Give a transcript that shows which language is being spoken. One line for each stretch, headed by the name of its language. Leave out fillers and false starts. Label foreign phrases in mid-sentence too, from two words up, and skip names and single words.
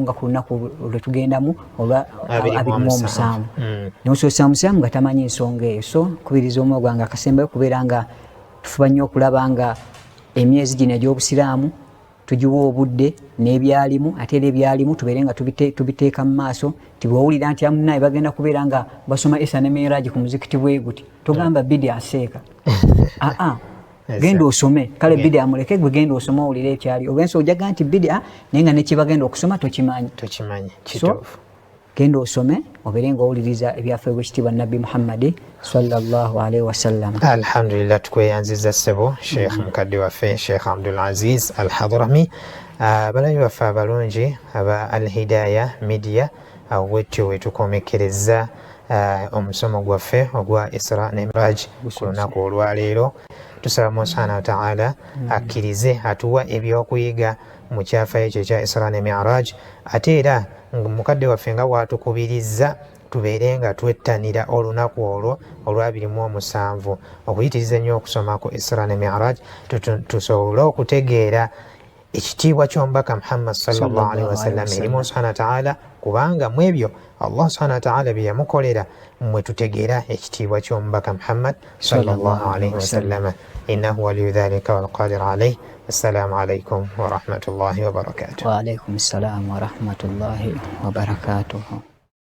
Ganda: nga ku lunaku lwe tugendamu olwa 27 naye osobola omusiraamu nga tamanyi ensonga eyo so nkubiriza omwe gwange akasembayo kubeera nga tufuba nnyo okulaba nga emyezi gino egy'obusiraamu tugiwa obudde n'ebyalimu ate era ebyalimu tubeere nga tubiteeka mu maaso tibwowulira nti amunaye bagenda kubeera nga basoma Isra ne Mi'raj ku muzikiti bwe guti togamba bidi aseeka genda osome kale bidi amuleke gwe genda osoma owulire ekyali olwensi ojaga nti bidi naye nga nekibagenda okusoma tokimanyi kituufu genda osome obeere nga owuliriza ebyafaayo bw'ekitiibwa nabbi Muhammad
Arabic: صلى الله عليه وسلم
Ganda: alhamdulillah tukweyanziza ssebo Sheikh mukadde waffe Sheikh Abdul Aziz Al-Hadrami balabi baffe abalungi aba Al-Hidaya Media wetyo wetukomekereza omusomo gwaffe ogwa Isra ne Mi'raj ku lunaku olwaleero tusaba mu
Arabic: سبحانه وتعالى
Ganda: akkirize atuwa ebyokuyiga mu kyafaayo ekyo ekya Isra ne Mi'raj ate era mukadde waffe nga bw'atukubiriza tubeere nga twettanira olunaku olwo olwa 27 okuyitiriza ennyo okusoma ku Isra ne Mi'raj tusobole okutegeera ekitiibwa ky'omubaka Muhammad
Arabic: صلى الله عليه وسلم
Ganda: erimu
Arabic: سبحانه وتعالى,
Ganda: kubanga mu ebyo
Arabic: الله سبحانه وتعالى
Ganda: bye yamukolera mwe tutegeera ekitiibwa ky'omubaka Muhammad
Arabic: صلى الله عليه وسلم. إنه ولي ذلك والقادر عليه. السلام عليكم ورحمة الله وبركاته. وعليكم السلام ورحمة الله وبركاته.